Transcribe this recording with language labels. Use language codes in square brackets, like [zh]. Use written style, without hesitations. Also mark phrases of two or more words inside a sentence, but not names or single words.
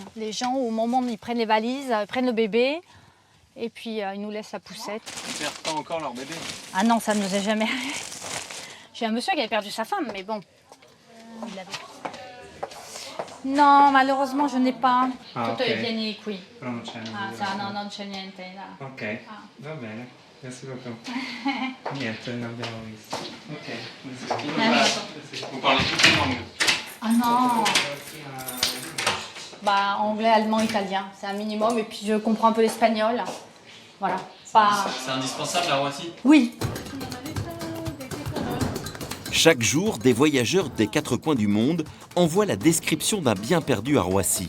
[fr] Les gens, au moment où ils prennent les valises, prennent le bébé. Et puis, ils nous laissent la poussette. Ils ne perdent pas encore leur bébé. Ah non, ça ne nous est jamais arrivé. J'ai un monsieur qui avait perdu sa femme, mais bon. Non, malheureusement, je n'ai pas. [it] Tutto è vieni qui. Però non c'è niente. Non c'è niente. Là. Ok, va bene. [fr] Merci beaucoup. [it] Niente, non abbiamo visto. Ok. [fr] Vous parlez toutes les langues? Ah non. Anglais, allemand, italien, c'est un minimum. Et puis je comprends un peu l'espagnol. Voilà. C'est indispensable à Roissy? Oui. Chaque jour, des voyageurs des 4 coins du monde envoient la description d'un bien perdu à Roissy.